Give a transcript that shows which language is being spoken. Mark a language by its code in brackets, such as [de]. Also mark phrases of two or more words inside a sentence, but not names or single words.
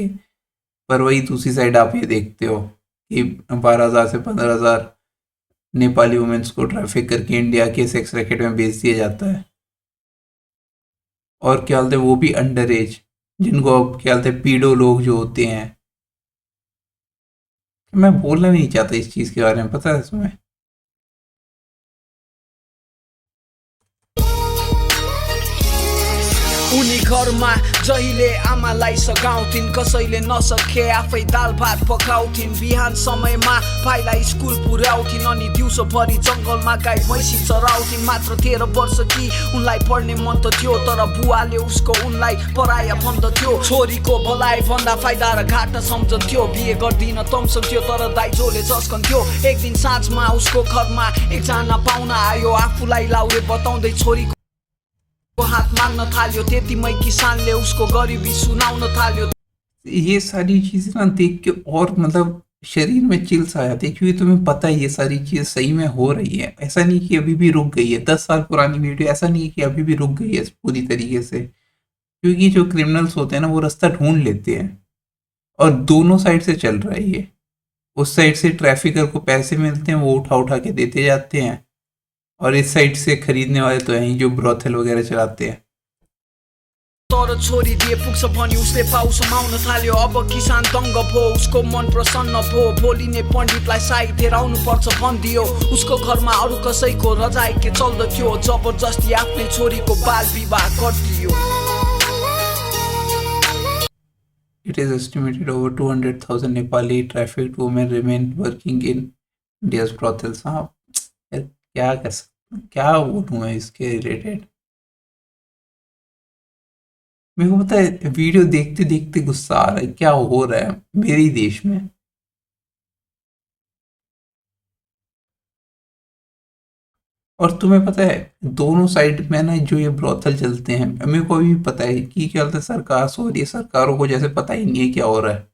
[hi] पर वही दूसरी साइड आप ये देखते हो कि 12,000 से 15,000 नेपाली वुमेन्स को ट्रैफिक करके इंडिया के [en] sex racket [hi] में बेच दिया जाता है। और क्या बोलते हैं वो भी [en] under age, [hi] जिनको अब क्या बोलते हैं पीडो लोग जो होते हैं। मैं बोलना भी नहीं चाहता इस चीज़ के बारे में, पता है तुम्हें। [ne] उनी घरमा जहिले आमालाई सघाउँथिन्। कसैले नसके आफै दाल भात पकाउँथिन्। बिहान समयमा भाइलाई स्कुल पुर्याउँथिन् अनि दिउँसोभरि जङ्गलमा गाई भैँसी चराउँथिन्। मात्र 13 वर्ष कि उनलाई पढ्ने मन त थियो, तर बुवाले उसको उनलाई पराया भन्दथ्यो। छोरीको भलाइ भन्दा फाइदा र घाटा सम्झन्थ्यो। बिहे गर्दिन तम्सन्थ्यो, तर दाइजोले झस्कन्थ्यो। एक दिन साँझमा उसको घरमा एकजना पाहुना आयो। आफूलाई लाउरे बताउँदै छोरीको हात माग्न थाल्यो। त्यतिमै किसानले उसको गरिबी सुनाउन थाल्यो। [hi] ये सारी चीज़ें ना देख के और मतलब शरीर में चिल्स आ जाती है, क्योंकि तुम्हें पता है ये सारी चीज़ सही में हो रही है। ऐसा नहीं कि अभी भी रुक गई है। 10 साल पुरानी वीडियो, ऐसा नहीं है कि अभी भी रुक गई है पूरी तरीके से, क्योंकि जो क्रिमिनल्स होते हैं ना वो रास्ता ढूंढ लेते हैं। और दोनों साइड से चल रहा है ये। उस साइड से ट्रैफिकर को पैसे मिलते हैं, वो उठा उठा के देते जाते हैं, और इस साइड से खरीदने वाले तो हैं जो ब्रोथल वगैरह चलाते हैं। [ne] तर छोरी दिए पुग्छ भनी उसले पाउ समाउन थाल्यो। अब किसान दङ्ग भो, उसको मन प्रसन्न भो। भोलि नै पण्डितलाई साई लिएर आउनुपर्छ भनिदियो। उसको घरमा अरू कसैको रजाइ के चल्दथ्यो। जबरजस्ती आफ्नै छोरीको बाल विवाह गरिदियो। [en] It is estimated over 200,000 Nepali trafficked women remain working in India's brothels. [hi] हाँ यार, क्या बोलूँ मैं इसके रिलेटेड। मेरे को पता है, वीडियो देखते देखते गुस्सा आ रहा है, क्या हो रहा है मेरे ही देश में। और तुम्हें पता है, दोनों साइड में ना जो ये ब्रोथल चलते हैं, मेरे को भी पता है कि क्या बोलते हैं, सरकार सो रही है, सरकारों को जैसे पता ही नहीं है क्या हो रहा है।